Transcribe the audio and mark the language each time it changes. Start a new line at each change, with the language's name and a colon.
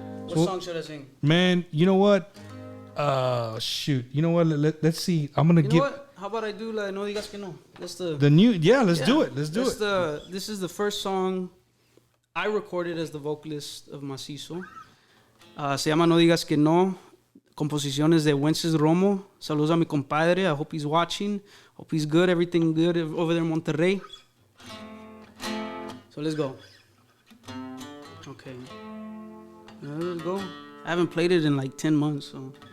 English: What song should I sing? Man, you know what? Shoot. You know what? Let's see. I'm gonna You know what? How about I do La No Digas Que No? That's the new. Yeah, let's do it. Let's do it. This is the first song I recorded as the vocalist of Masizzo.
Spanish: Se llama No Digas Que No. Composiciones de Wences Romo. Saludos a mi compadre.
English: I hope he's watching. Hope he's good. Everything good over there in Monterrey. So let's go. Okay. Let's go. I haven't played it in like 10 months, so.